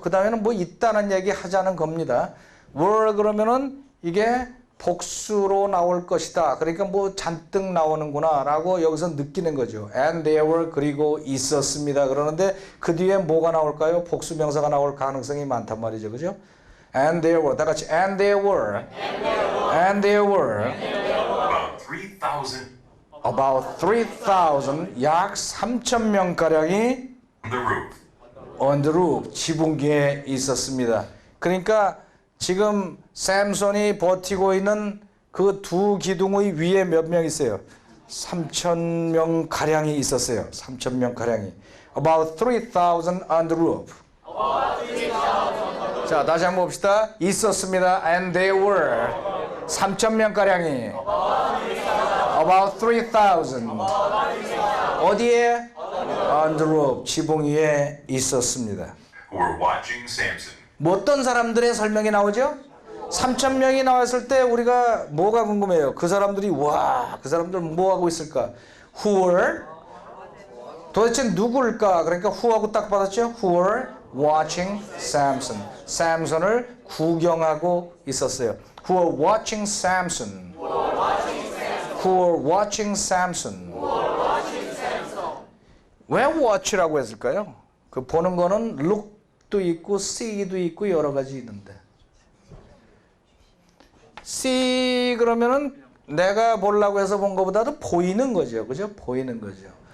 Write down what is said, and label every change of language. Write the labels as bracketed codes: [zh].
[ko] 그 다음에는 뭐 있다는 얘기 하자는 겁니다. were 그러면은 이게 복수로 나올 것이다. 그러니까 뭐 잔뜩 나오는구나 라고 여기서 느끼는 거죠. [en] And there were [ko] 그리고 있었습니다. 그러는데 그 뒤에 뭐가 나올까요? 복수 명사가 나올 가능성이 많단 말이죠. 그죠? [en] And there were. [ko] 다 같이 [en] and there were. And there were. About 3,000 About 3,000 [ko] 약 3,000명 가량이 [en] on the roof. on the roof [ko] 지붕기에 있었습니다. 그러니까 지금 샘손이 버티고 있는 그 두 기둥의 위에 몇 명 있어요? 3,000명 가량이 있었어요. 3,000명 가량이. [en] About 3,000 on the roof. [ko] 자, 다시 한번 봅시다. 있었습니다. [en] And they were. [ko] 3,000명 가량이. [en] About 3,000. [ko] 어디에? [en] On the roof. [ko] 지붕 위에 있었습니다. [en] Who were watching Samson. [ko] 뭐 어떤 사람들의 설명이 나오죠? 3,000명이 나왔을 때 우리가 뭐가 궁금해요? 그 사람들이 와, 그 사람들 뭐 하고 있을까? [en] Who were? [ko] 도대체 누굴까? 그러니까 who하고 딱 받았죠? [en] Who were watching Samson. [ko] 샘슨을 구경하고 있었어요. [en] Who were watching Samson. Who were watching Samson. [ko] 왜 watch라고 했을까요? 그 보는 거는 look도 있고 see도 있고 여러 가지 있는데. see 그러면은 내가 보려고 해서 본 것보다도 보이는 거죠. 그죠? 보이는 거죠.